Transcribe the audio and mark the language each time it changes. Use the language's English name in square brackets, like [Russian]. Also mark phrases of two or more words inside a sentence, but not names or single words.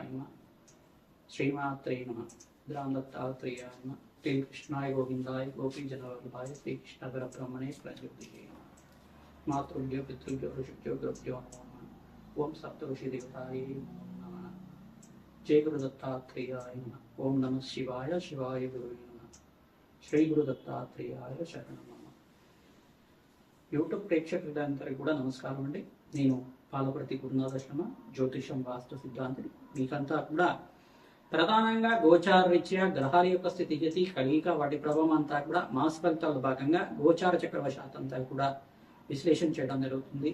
[Sanskrit] नमः श्रीमात्रे नमः द्रान्दत्तात्रेयाय नमः श्रीकृष्णाय गोविन्दाय गोपीजनवल्लभाय श्रीकृष्णपरब्रह्मणे प्रज्योतिषे नमः मातृभ्यो पितृभ्यो ऋषिभ्यो गुरुभ्यो नमो नमः ओम सप्तऋषिदेवतायै नमो नमः जय गुरुदत्तात्रेयाय नमः ओम नमः शिवाय शिवाय गुरुवे नमः श्री गुरुदत्तात्रेयाय शरणं [Telugu] యూట్యూబ్ ప్రేక్షకులందరికీ కూడా నమస్కారం అండి. నేను పాలపర్తి గురునాథ శర్మ, జ్యోతిషం వాస్తు సిద్ధాంతిని. మీకంతా కూడా ప్రధానంగా గోచార రీత్యా గ్రహాల యొక్క స్థితిగతి కలియిక వాటి ప్రభావం అంతా కూడా మాస ఫలితాల భాగంగా గోచార చక్రవశాత్ అంతా కూడా విశ్లేషణ చేయడం జరుగుతుంది.